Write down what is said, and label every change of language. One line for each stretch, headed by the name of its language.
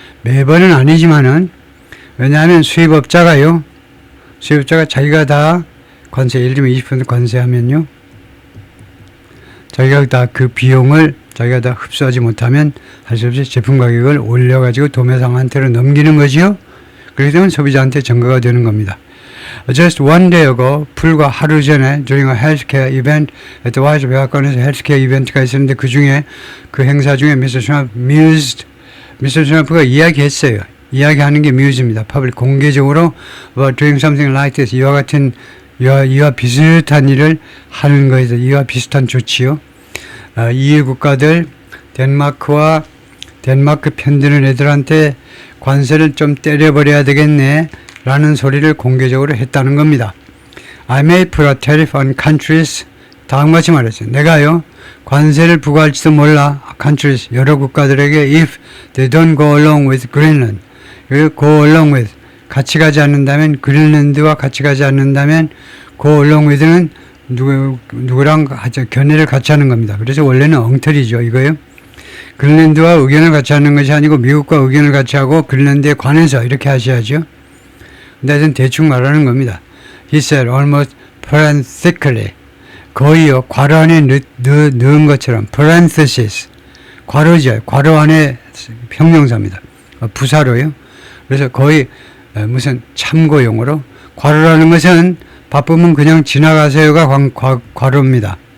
Korean: 매번은 아니지만은, 왜냐하면 수입업자가 자기가 다 관세, 예를 들면 20% 관세하면요, 자기가 다 그 비용을 자기가 다 흡수하지 못하면 할 수 없이 제품 가격을 올려가지고 도매상한테로 넘기는 거지요. 그렇게 되면 소비자한테 전가가 되는 겁니다.
English: Just one day ago,
Korean: 불과 하루 전에
English: during a healthcare event at the White House
Korean: 백악관에서 헬스케어 이벤트가 있었는데 그 중에 그 행사 중에 Mr. Trump가 이야기했어요. 이야기하는 게 muse입니다. public 공개적으로
English: about doing something like this,
Korean: 이와 같은 이와 비슷한 일을 하는 거에서 이와 비슷한 조치요. EU 국가들 덴마크 편드는 애들한테 관세를 좀 때려버려야 되겠네 라는 소리를 공개적으로 했다는 겁니다.
English: I may put a tariff on countries.
Korean: 다음과 같이 말했어요. 내가요 관세를 부과할지도 몰라.
English: countries
Korean: 여러 국가들에게
English: if they don't go along with Greenland.
Korean: go along with 같이 가지 않는다면, 그린란드와 같이 가지 않는다면 go along with는 누구랑 견해를 같이 하는 겁니다. 그래서 원래는 엉터리죠, 이거요. 그린란드와 의견을 같이 하는 것이 아니고 미국과 의견을 같이 하고 그린란드에 관해서 이렇게 하셔야죠. 근데 하여튼 대충 말하는 겁니다.
English: He said almost parenthetically.
Korean: 거의요, 괄호 안에 넣은 것처럼 parenthesis. 괄호죠. 괄호 안에 형용사입니다. 부사로요. 그래서 거의 무슨 참고용어로, 괄호라는 것은 바쁘면 그냥 지나가세요가 괄호입니다.